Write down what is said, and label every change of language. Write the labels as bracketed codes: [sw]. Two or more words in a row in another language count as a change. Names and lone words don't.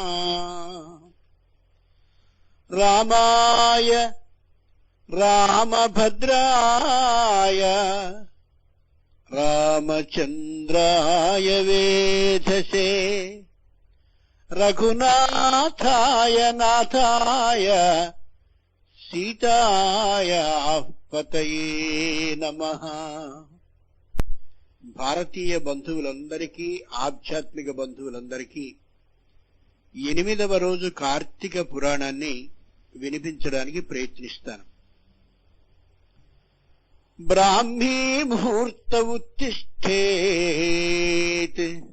[sa] रामाय रामभद्राय रामचन्द्राय वेधसे रघुनाथाय नाथाय सीताय पतये नमः। [te] భారతీయ బంధువులందరికీ ఆధ్యాత్మిక బంధువులందరికీ 8వ రోజు కార్తీక పురాణాన్ని వినిపించడానికి ప్రయత్నిస్తాను. [sa] బ్రాహ్మీ ముహూర్త ఉత్తిష్ఠేత్.